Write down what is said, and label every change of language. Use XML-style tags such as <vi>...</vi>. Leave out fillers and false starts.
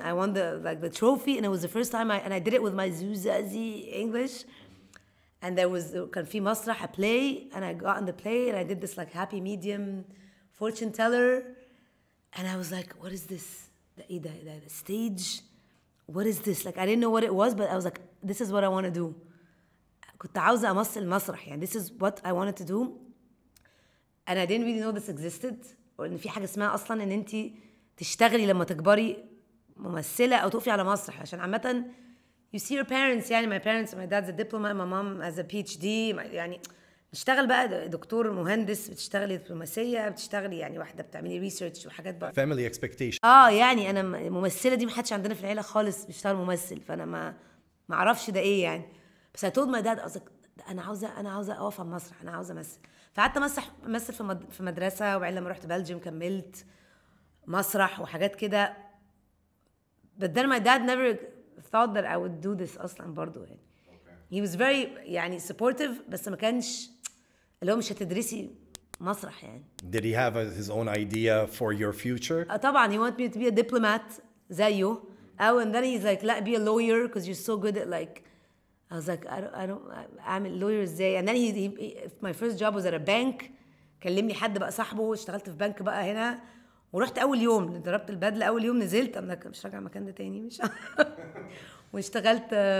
<en>I won the trophy and it was the first time I did it with my zizazi English. And</en> <ar>كان في مسرح</ar> <en>a play and I got in the play and I did this like happy medium fortune teller and I was like what is this the stage what is this like I didn't know what it was but I was like this is what I want to do.</en> <ar>كنت عاوزة أمثل مسرح يعني</ar> <en>this is what I wanted to do and I didn't really know this existed</en> <ar>وإن في حاجة اسمها أصلا إن أنتي تشتغلي لما تكبري ممثلة أو تقفي على مسرح عشان عامة</ar> <en>you see your parents</en> <ar>يعني</ar> <en>my parents my dad's a diplomat my mom has a PhD</en> <ar>يعني بتشتغل بقى دكتور مهندس بتشتغلي دبلوماسية بتشتغلي يعني واحدة بتعملي ريسيرش وحاجات بقى</ar> <en>family expectation.</en> <ar>يعني انا الممثلة دي محدش عندنا في العيلة خالص بيشتغل ممثل فانا ما اعرفش ده ايه يعني بس</ar> <en>I told my dad</en> <ar>انا عاوزة اقف على المسرح انا عاوزة امثل فقعدت امثل في مدرسة وبعدين لما رحت بلجيم كملت مسرح وحاجات كده</ar> <en>but then my dad never thought that I would do this</en> <ar>اصلا برضو يعني</ar> <en>he was very</en> <ar>يعني supportive بس ما كانش اللي هو مش هتدرسي مسرح يعني.</ar> <en>Did he have his own idea for your future? طبعا he wanted me to be a diplomat زيه and then he's like لا be a lawyer because you're so good at like I was like I don't اعمل lawyer ازاي and then he my first job was at a bank</en> <ar>كلمني حد بقى صاحبه اشتغلت في بنك بقى هنا ورحت اول يوم ضربت البدله اول يوم نزلت انا مش راجعه المكان ده تاني مش واشتغلت</ar>